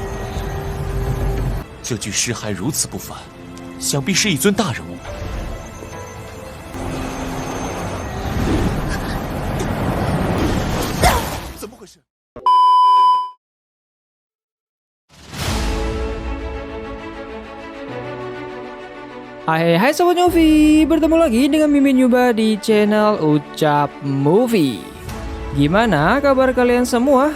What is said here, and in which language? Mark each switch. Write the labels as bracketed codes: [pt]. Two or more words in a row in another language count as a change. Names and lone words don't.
[zh] 这具尸骸如此不凡，想必是一尊大人物。怎么回事？ [id] Hai Sobat Movie, bertemu lagi dengan Mimin Yuba di channel Ucap Movie. Gimana kabar kalian semua?